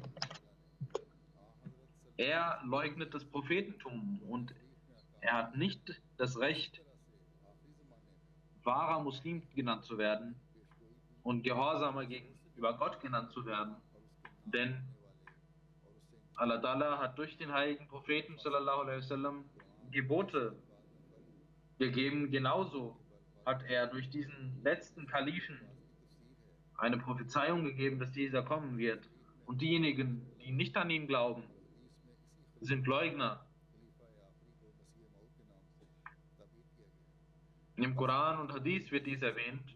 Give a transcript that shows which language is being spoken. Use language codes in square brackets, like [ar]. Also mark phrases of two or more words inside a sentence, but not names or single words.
[de] Er leugnet das Prophetentum und er hat nicht das Recht, wahrer Muslim genannt zu werden und gehorsamer gegenüber Gott genannt zu werden. Denn Allah Ta'ala hat durch den heiligen Propheten [ar] صلى الله عليه وسلم [de] Gebote gegeben. Genauso hat er durch diesen letzten Kalifen eine Prophezeiung gegeben, dass dieser kommen wird. Und diejenigen, die nicht an ihn glauben, sind Leugner. Im Koran und Hadith wird dies erwähnt.